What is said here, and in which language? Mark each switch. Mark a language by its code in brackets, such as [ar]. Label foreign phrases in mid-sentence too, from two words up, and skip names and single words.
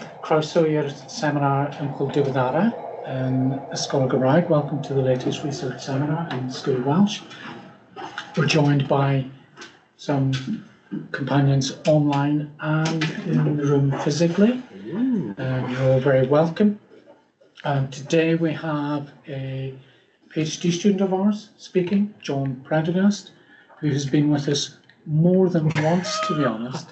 [cy] Croeso i'r seminar Ymchwil diweddara yn Ysgol Gymraeg. [en] Welcome to the latest research seminar in School of Welsh. We're joined by some companions online and in the room physically. You're all very welcome. Today we have a PhD student of ours speaking, John Prendergast, who has been with us more than once, to be honest.